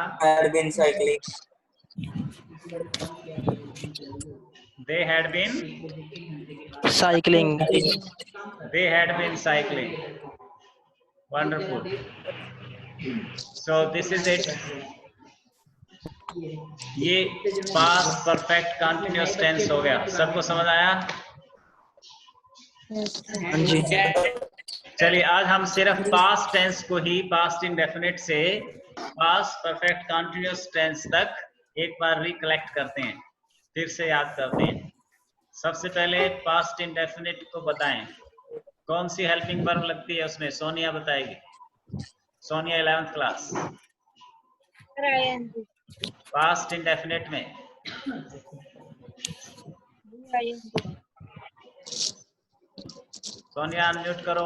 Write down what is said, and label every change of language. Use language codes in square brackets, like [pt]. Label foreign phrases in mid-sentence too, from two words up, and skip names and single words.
[en] Had been cycling. They had been Cycling. Wonderful. So this is it. [hi] ये [en] past perfect continuous tense [hi] हो गया. सबको समझ आया? चलिए आज हम सिर्फ [en] past tense [hi] को ही [en] past indefinite [hi] से [en] past perfect continuous tense [hi] तक एक बार रिकलेक्ट करते हैं. फिर से याद करते हैं. सबसे पहले [en] past indefinite [hi] को बताएं. कौन सी [en] helping verb [hi] लगती है उसमें? सोनिया बताएगी. सोनिया 11th क्लास. [en] past indefinite [hi] में सोनिया अनम्यूट करो.